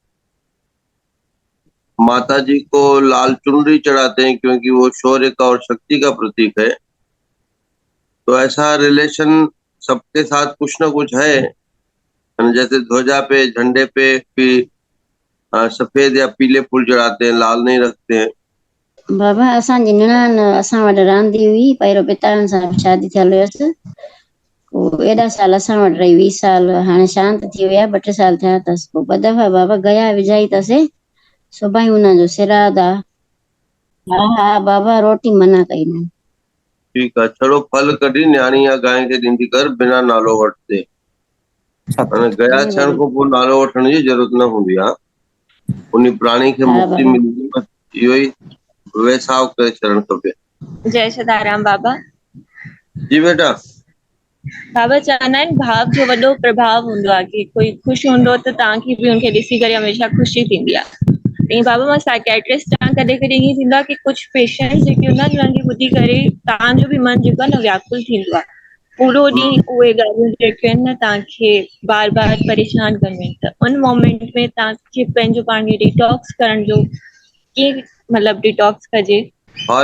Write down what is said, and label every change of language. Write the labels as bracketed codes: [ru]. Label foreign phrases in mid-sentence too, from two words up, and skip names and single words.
[hi] माता जी को लाल चुनरी चढ़ाते हैं क्योंकि वो शौर्य का और शक्ति का प्रतीक है। तो ऐसा रिलेशन सबके साथ कुछ ना कुछ है, जैसे ध्वजा पे, झंडे पे भी सफेद या पीले फूल चढ़ाते हैं, लाल नहीं रखते हैं। [sd] बाबा असांजी निणान असां वटि रहंदी हुई, पहिरियों पिताउनि सां शादी थियल हुयसि, एॾा साल असां वटि रही, 20 साल, हाणे शांत थी विया, 2-3 साल थिया अथसि। पोइ ॿ दफ़ा बाबा गया विझाई अथसि, सुभाणे हुनजो श्राद्ध आहे। हा हा बाबा, रोटी मना कई न। [hi] ठीक है, [sd] छड़ो फल कढी न्याणी या गांइ खे ॾींदी कर, बिना नालो वठिते। गया थियण खां पोइ नालो वठण जी ज़रूरत न हूंदी आहे, उन प्राणी खे मुक्ति मिलंदी, बस इहो ई वैसाव करे छॾणु खपे। जय सदाराम बाबा। जी बेटा। बाबा चवंदा आहिनि भाव जो वॾो प्रभाव हूंदो आहे, कि कोई ख़ुशि हूंदो त तव्हांखे बि उनखे ॾिसी करे हमेशह ख़ुशी थींदी आहे। ईअं बाबा मां साइकेट्रिस्ट सां कॾहिं कॾहिं ईअं थींदो आहे कि कुझु पेशेंट्स जेके हूंदा आहिनि उन्हनि खे ॿुधी करे तव्हांजो बि मन जेको आहे न व्याकुल थींदो आहे, पूरो ॾींहुं उहे ॻाल्हियूं जेके आहिनि न तव्हांखे बार बार परेशान कंदियूं आहिनि, त उन मोमेंट में तव्हांखे पंहिंजो पाण खे डिटॉक्स करण जो कीअं मतलब डिटॉक्स कजे?